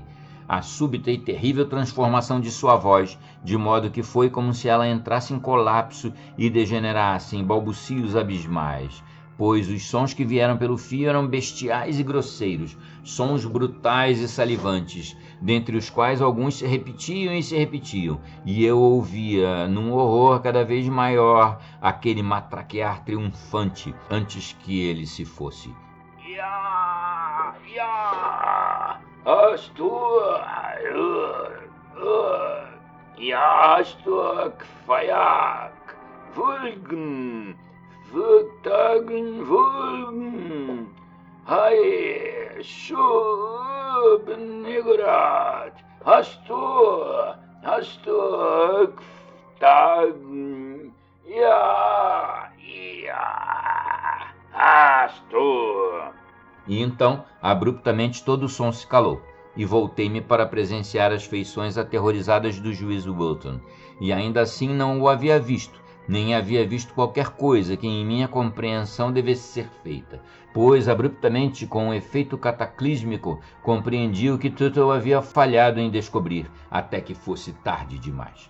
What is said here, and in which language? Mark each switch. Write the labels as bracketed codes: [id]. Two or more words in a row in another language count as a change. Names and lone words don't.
[pt] A súbita e terrível transformação de sua voz, de modo que foi como se ela entrasse em colapso e degenerasse em balbucios abismais, pois os sons que vieram pelo fio eram bestiais e grosseiros, sons brutais e salivantes, dentre os quais alguns se repetiam, e eu ouvia, num horror cada vez maior, aquele matraquear triunfante antes que ele se fosse. Jastuk Fayak Vulgen Vugtagen Vulgen Hai Schubnigurat Hastur Tagen Hastur. E então, abruptamente, todo o som se calou, e voltei-me para presenciar as feições aterrorizadas do juiz Wilton, e ainda assim não o havia visto, nem havia visto qualquer coisa que em minha compreensão devesse ser feita, pois abruptamente, com um efeito cataclísmico, compreendi o que Tuttle havia falhado em descobrir, até que fosse tarde demais.